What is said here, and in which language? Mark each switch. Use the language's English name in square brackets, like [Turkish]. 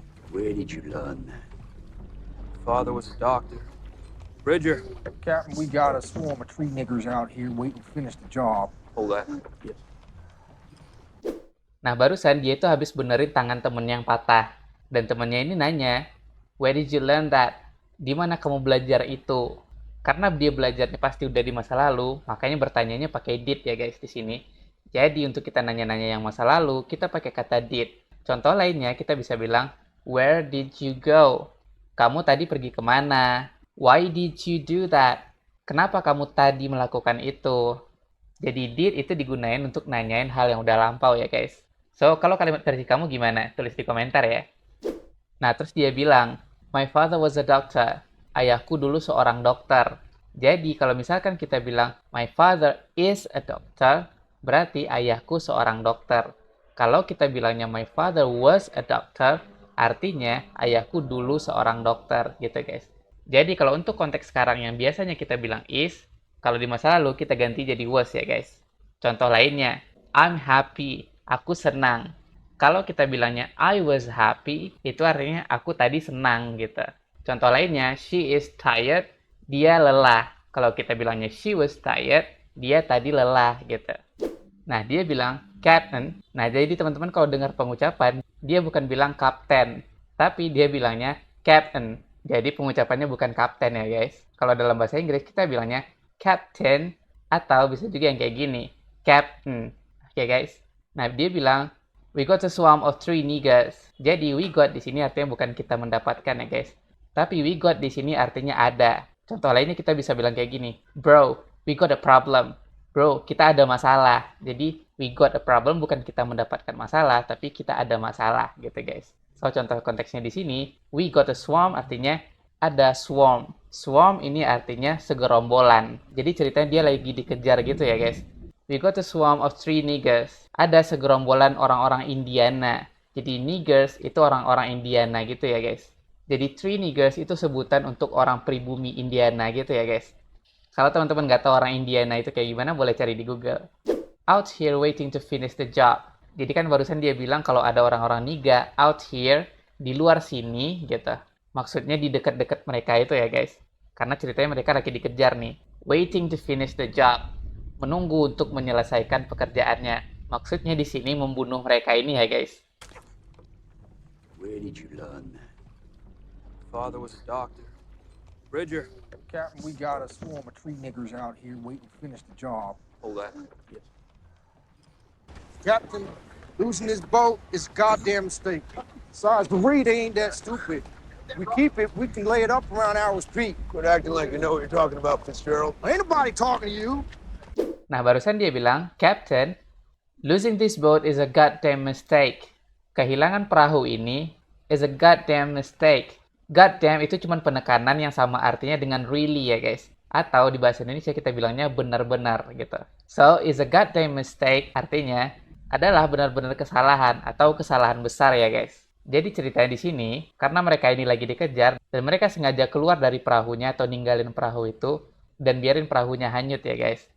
[English] Where did you learn that? Father was a doctor. Bridger. Captain, we got a swarm of tree niggers out here waiting to finish the job. Hold that. Yes. [Indonesian] Nah, barusan dia itu habis benerin tangan temennya yang patah. Dan temennya ini nanya, [English] "Where did you learn that?" [Indonesian] Di mana kamu belajar itu? Karena dia belajarnya pasti udah di masa lalu, makanya bertanyanya pakai did ya guys di sini. Jadi untuk kita nanya-nanya yang masa lalu, kita pakai kata did. Contoh lainnya kita bisa bilang, [English] "Where did you go?" [Indonesian] Kamu tadi pergi kemana? [English] Why did you do that? [Indonesian] Kenapa kamu tadi melakukan itu? Jadi did itu digunain untuk nanyain hal yang udah lampau ya guys. So, kalau kalimat versi kamu gimana? Tulis di komentar ya. Nah, terus dia bilang, [English] "My father was a doctor." [Indonesian] Ayahku dulu seorang dokter. Jadi, kalau misalkan kita bilang, [English] "My father is a doctor," [Indonesian] berarti ayahku seorang dokter. Kalau kita bilangnya, [English] "My father was a doctor," [Indonesian] artinya ayahku dulu seorang dokter, gitu guys. Jadi, kalau untuk konteks sekarang yang biasanya kita bilang is, kalau di masa lalu kita ganti jadi was ya guys. Contoh lainnya, [English] "I'm happy," [Indonesian] aku senang. Kalau kita bilangnya [English] I was happy, [Indonesian] itu artinya aku tadi senang gitu. Contoh lainnya, [English] she is tired, [Indonesian] dia lelah. Kalau kita bilangnya [English] she was tired, [Indonesian] dia tadi lelah gitu. Nah, dia bilang captain. Nah, jadi teman-teman kalau dengar pengucapan, dia bukan bilang kapten, tapi dia bilangnya captain. Jadi pengucapannya bukan kapten ya guys. Kalau dalam bahasa Inggris kita bilangnya captain, atau bisa juga yang kayak gini, captain. Oke guys. Nah, dia bilang [English] we got a swarm of three niggers. [Indonesian] Jadi we got di sini artinya bukan kita mendapatkan ya guys. Tapi we got di sini artinya ada. Contoh lainnya kita bisa bilang kayak gini, [English] "Bro, we got a problem." [Indonesian] Bro, kita ada masalah. Jadi [English] we got a problem [Indonesian] bukan kita mendapatkan masalah, tapi kita ada masalah gitu guys. So contoh konteksnya di sini, [English] we got a swarm [Indonesian] artinya ada swarm. Swarm ini artinya segerombolan. Jadi ceritanya dia lagi dikejar gitu ya guys. [English] We got a swarm of three niggers. [Indonesian] Ada segerombolan orang-orang Indiana. Jadi niggers itu orang-orang Indiana gitu ya guys. Jadi three niggers itu sebutan untuk orang pribumi Indiana gitu ya guys. Kalau teman-teman nggak tahu orang Indiana itu kayak gimana, boleh cari di Google. [English] Out here waiting to finish the job. [Indonesian] Jadi kan barusan dia bilang kalau ada orang-orang niga [English] out here, [Indonesian] di luar sini gitu. Maksudnya di dekat-dekat mereka itu ya guys. Karena ceritanya mereka lagi dikejar nih. [English] Waiting to finish the job. [Indonesian] Menunggu untuk menyelesaikan pekerjaannya. Maksudnya di sini membunuh mereka ini ya guys. [English] Where did you learn that? Father was a doctor. Bridger. Captain, we got a swarm of tree niggers out here waiting to finish the job. Hold that. Yes. Captain, losing this boat is a goddamn mistake. Besides, the reed ain't that stupid. We keep it, we can lay it up around Hours Peak. Quit acting like you know what you're talking about, Fitzgerald. Ain't nobody talking to you. [Indonesian] Nah, barusan dia bilang, [English] "Captain, losing this boat is a goddamn mistake." [Indonesian] Kehilangan perahu ini [English] is a goddamn mistake. [Indonesian] Goddamn itu cuma penekanan yang sama artinya dengan really ya guys. Atau di bahasa Indonesia kita bilangnya benar-benar gitu. So, [English] is a goddamn mistake [Indonesian] artinya adalah benar-benar kesalahan atau kesalahan besar ya guys. Jadi ceritanya di sini, karena mereka ini lagi dikejar dan mereka sengaja keluar dari perahunya atau ninggalin perahu itu dan biarin perahunya hanyut ya guys.